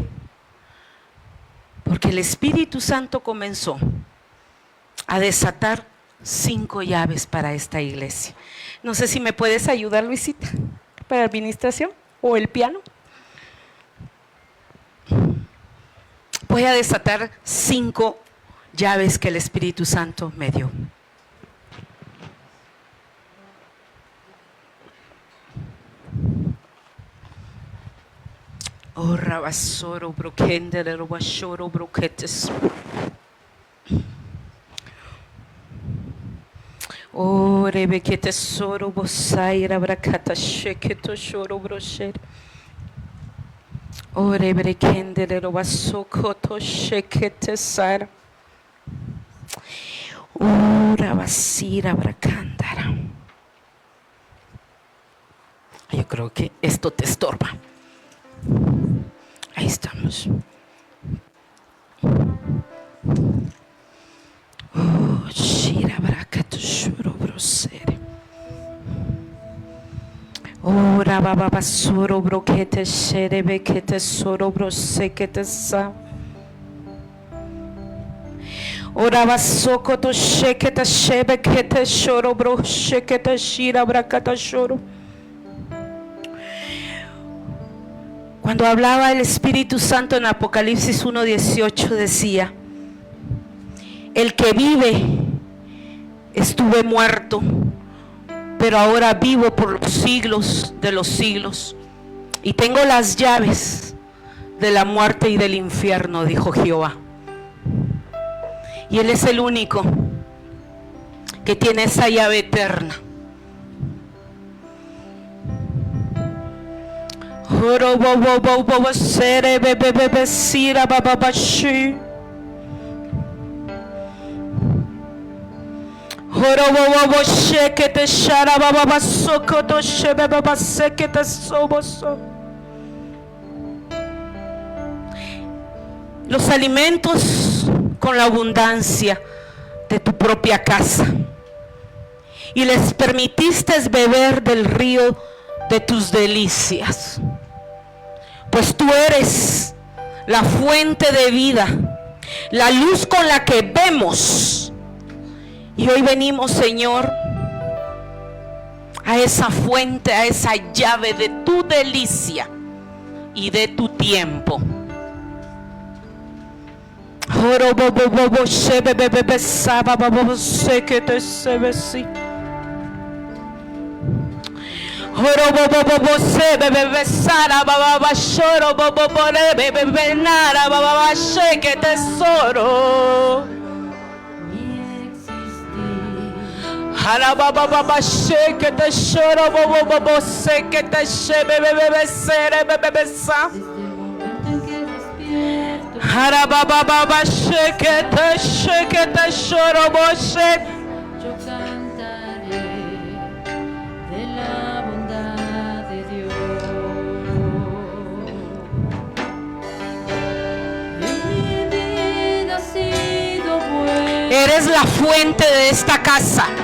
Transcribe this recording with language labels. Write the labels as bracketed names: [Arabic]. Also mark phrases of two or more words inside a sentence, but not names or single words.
[Spanish] Porque el Espíritu Santo comenzó a desatar 5 llaves para esta iglesia. No sé si me puedes ayudar, Luisita, para la administración o el piano. Voy a desatar 5 llaves que el Espíritu Santo me dio. Oh, rabasoro, broquendere, robashoro, broquetes. Oh, rebequete soro, bosaira, bracata, sheketo, shoro, brosher. Oh, rebrekendere, robasokoto, shekete, sara. Oh, rabasira, bracandara. Yo creo que esto te estorba. Ahí estamos. Oh, shira bracatu shuro brosere. Oh, rababa soro broquete shere bekete soro brosekete sa. Oh, rabasoko to shekete shebe kete shoro brosekete shira bracata shoro. Cuando hablaba el Espíritu Santo en Apocalipsis 1:18 decía: el que vive, estuve muerto, pero ahora vivo por los siglos de los siglos, y tengo las llaves de la muerte y del infierno, dijo Jehová. Y Él es el único que tiene esa llave eterna. Oro bobo bobo sere bebe bebe sira baba bashi. Oro bobo shekete shara baba basoko to shebe baba sekete soboso. Los alimentos con la abundancia de tu propia casa, y les permitiste beber del río de tus delicias. Pues tú eres la fuente de vida, la luz con la que vemos. Y hoy venimos, Señor, a esa fuente, a esa llave de tu delicia y de tu tiempo. Oro bobo bobo se bebe sara baba shoro bobo bore bebe nara baba sheke tesoro. Hara baba baba sheke tesoro bobo bobo se que te shebe bebe sere bebe sa. Hara baba baba sheke te shoro boshe. Eres la fuente de esta casa.